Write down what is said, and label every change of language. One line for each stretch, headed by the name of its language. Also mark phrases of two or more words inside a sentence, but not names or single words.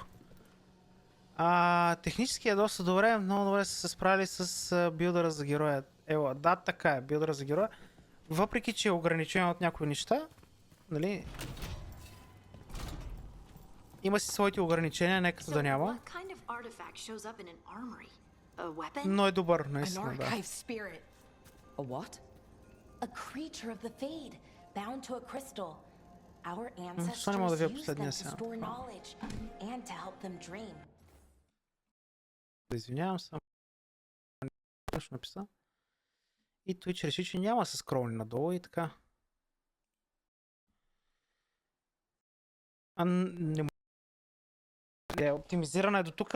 Bulgarian: Технически е доста добре, много добре са се справили с билдъра за героя. Ела, да, така е, билдъра за героя. Въпреки, че е ограничен от някои неща, нали, има си своите ограничения, нека да няма. Но е добър, наистина, да.
English: Spirit. A what? A creature of the fade, bound to a crystal. Our
Bulgarian: Защо не мога да
English: ancestors
Bulgarian: видя
English: used
Bulgarian: последния
English: them to
Bulgarian: сега?
English: store knowledge and to help them dream.
Bulgarian: Извинявам се. Точно написа. И Twitch реши, че няма с скролни надолу и така. Не е оптимизирана е до тук.